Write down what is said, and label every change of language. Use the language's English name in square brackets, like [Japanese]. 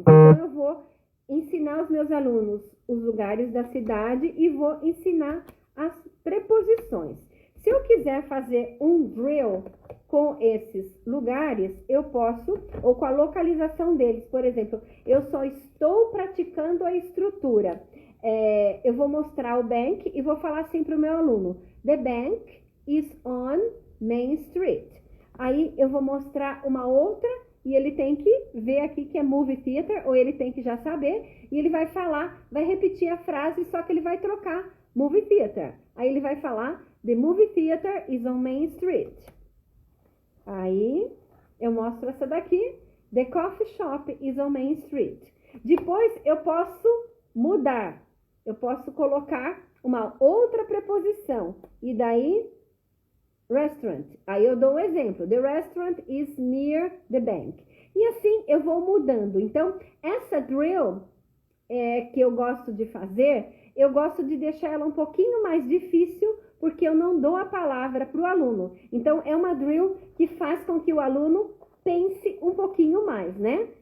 [Portuguese] Então, eu vou ensinar os meus alunos os lugares da cidade e vou ensinar as preposições. Se eu quiser fazer um drill com esses lugares, eu posso, ou com a localização deles. Por exemplo, eu só estou praticando a estrutura. Eu vou mostrar o bank e vou falar assim para o meu aluno. [English] The bank is on Main Street. [Portuguese] Aí eu vou mostrar uma outra e ele tem que ver aqui que é movie theater, ou ele tem que já saber, e ele vai falar, vai repetir a frase, só que ele vai trocar movie theater. Aí ele vai falar, [English] the movie theater is on Main Street. [Portuguese] Aí eu mostro essa daqui, [English] the coffee shop is on Main Street. [Portuguese] Depois eu posso mudar, eu posso colocar uma outra preposição, e daí restaurant. Aí eu dou um exemplo. [English] The restaurant is near the bank. [Portuguese] E assim eu vou mudando. Então, essa drill que eu gosto de fazer, eu gosto de deixar ela um pouquinho mais difícil, porque eu não dou a palavra para o aluno. Então, é uma drill que faz com que o aluno pense um pouquinho mais, né?